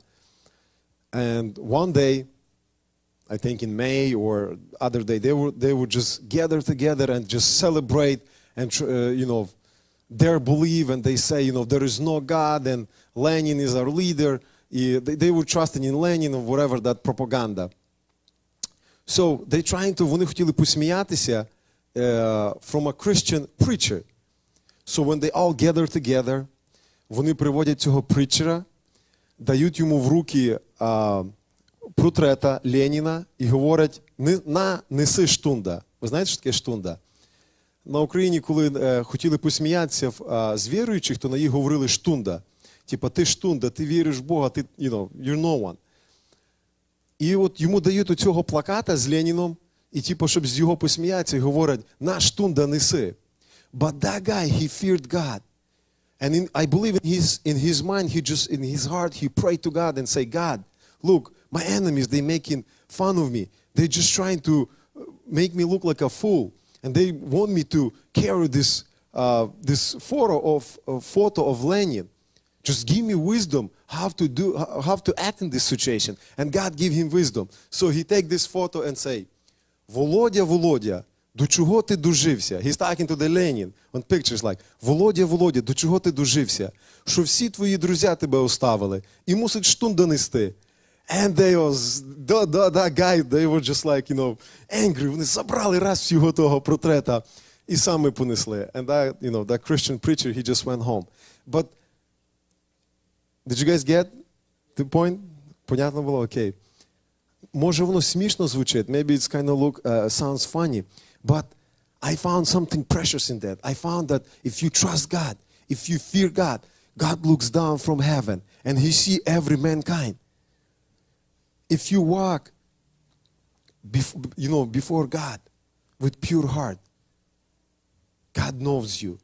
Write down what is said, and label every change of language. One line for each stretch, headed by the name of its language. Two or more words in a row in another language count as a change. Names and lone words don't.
English: And one day, I think in May or other day, they would just gather together and just celebrate and their belief, and they say, there is no God and Lenin is our leader. They were trusting in Lenin or whatever, that propaganda. So
Ukrainian: вони хотіли посміятися
English: from a Christian preacher. So when they all gather together,
Ukrainian: вони приводять цього притчера, дають йому в руки портрета Леніна і говорять, неси штунда. Ви знаєте, що таке штунда? На Україні, коли хотіли посміятися з віруючих, то на їх говорили штунда. Типа, ти штунда, ти віриш в Бога, ти,
English: you're no one.
Ukrainian: І от йому дають оцього плаката з Леніном, і типу, щоб з його посміятися, і говорять, на штунда неси.
English: But that guy, he feared God. And I believe in his mind, in his heart, he prayed to God and say, God, look, my enemies, they making fun of me. They're just trying to make me look like a fool. And they want me to carry this photo of Lenin. Just give me wisdom how to act in this situation. And God gave him wisdom. So he take this photo and say,
Ukrainian: Володя, Володя, до чого ти дожився?
English: He's talking to the Lenin. On pictures like,
Ukrainian: Володя, Володя, до чого ти дожився? Що всі твої друзі тебе оставили і мусить штун донести.
English: And they was, that guy, they were just like, angry.
Ukrainian: Вони забрали раз всього того портрета і саме понесли.
English: And that Christian preacher, he just went home. But, did you guys get the point?
Ukrainian: Понятно було? Окей. Може воно смішно звучить,
English: maybe it's kind of sounds funny, but I found something precious in that. I found that if you trust God, if you fear God, God looks down from heaven and He sees every mankind. If you walk, before God with pure heart, God knows you.